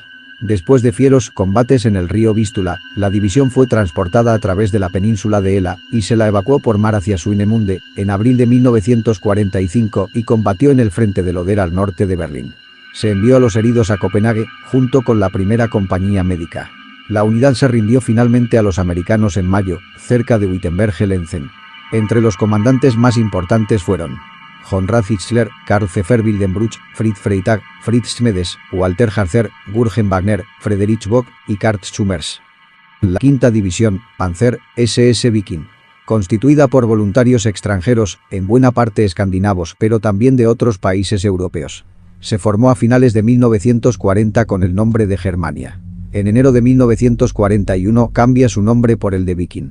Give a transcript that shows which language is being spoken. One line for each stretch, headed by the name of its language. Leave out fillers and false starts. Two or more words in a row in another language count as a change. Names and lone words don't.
Spanish: Después de fieros combates en el río Vístula, la división fue transportada a través de la península de Ela y se la evacuó por mar hacia Swinemünde en abril de 1945 y combatió en el frente del Oder al norte de Berlín. Se envió a los heridos a Copenhague, junto con la primera compañía médica. La unidad se rindió finalmente a los americanos en mayo, cerca de Wittenberge-Lenzen. Entre los comandantes más importantes fueron Konrad Hitzler, Karl Pfeffer Wildenbruch, Fritz Freytag, Fritz Schmedes, Walter Harzer, Gurgen Wagner, Friedrich Bock y Kurt Schummers. La quinta división, Panzer, SS Viking. Constituida por voluntarios extranjeros, en buena parte escandinavos, pero también de otros países europeos. Se formó a finales de 1940 con el nombre de Germania. En enero de 1941 cambia su nombre por el de Viking.